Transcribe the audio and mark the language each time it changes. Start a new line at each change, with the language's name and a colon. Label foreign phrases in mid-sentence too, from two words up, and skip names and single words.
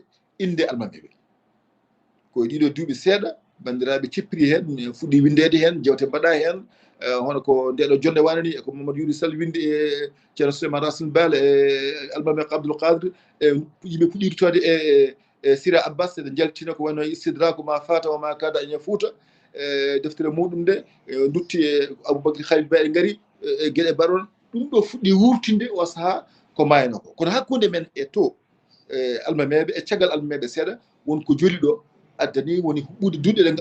Fula: inde almameɓe koye ɗiɗo duuɓi seeɗa bandiraɓe cippiri hen fuɗɗi windede hen jewte mbaɗa hen hono ko ndeɗo jonde wane ni ko Mamadou Yuri Sall windi e ceerno Souleymane Racine Bal e almami Abdoul Kadri yimɓe puɗɗi ittode e Sira Abbas eɗe jaltina ko wayno
Arabic: استدراك ما فات
Fula: wa ma kada e Fouta deftere muɗum nde dutti e Aboubacry Khalil Ba e gaari e gueɗe baɗon ɗum ɗo fuɗɗi wurtinde o saaha ko mayno ko kono hakkude men e to almameɓe e caggal almameɓe seeɗa wonko joli ɗo addani woni huɓɓude duɗe